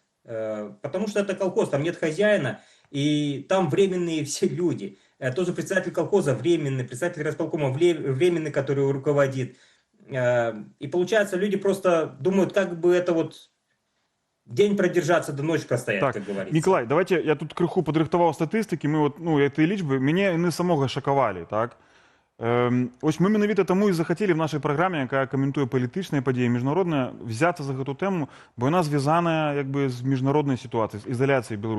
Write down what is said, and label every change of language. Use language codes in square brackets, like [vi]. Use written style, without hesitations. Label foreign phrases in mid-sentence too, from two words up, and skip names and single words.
[ru] Потому что это колхоз, там нет хозяина, и там временные все люди. Тоже председатель колхоза временный, председатель райисполкома временный, который его руководит. И получается, люди просто думают, как бы это вот день продержаться, до ночи простоять, Так, как говорится. [be] Миколай, давайте я тут крыху падрыхтаваў статыстыкі, мы вот, ну, этой лічбы, мяне яны самога шакавалі, так? Ось мы менавіта таму і захацелі в нашай праграме, якая каментуе палітычныя падзеі міжнародныя, взяцца за гэту тэму, бо яна звязаная як бы з міжнароднай сітуацыяй, з ізаляцыяй Беларусі.